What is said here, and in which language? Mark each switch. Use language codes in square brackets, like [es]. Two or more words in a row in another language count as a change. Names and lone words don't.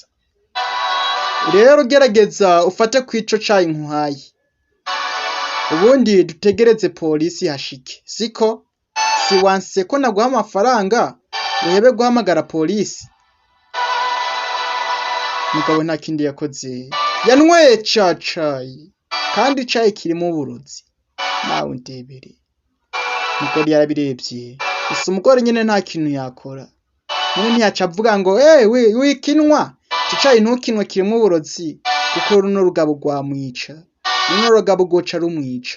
[rn] Rero gerageza ufate kw'ico cayi nkuhaye, ubundi dutegereze polisi hashike, siko? Si wanse ko naguha amafaranga uhebe guhamagara polisi? Mugabo nta kindi yakoze, yanyweye ca cayi, kandi icayi kirimo uburozi. Nawe ndebere. Umugore yarabirebye, gusa umugore nyene nta kintu yakora. None ntiyaca avuga ngo wikinwa, ico cayi ntukinwe kirimo uburozi, kuko runo rugabo rwamwica, runo rugabo rwoca rumwica.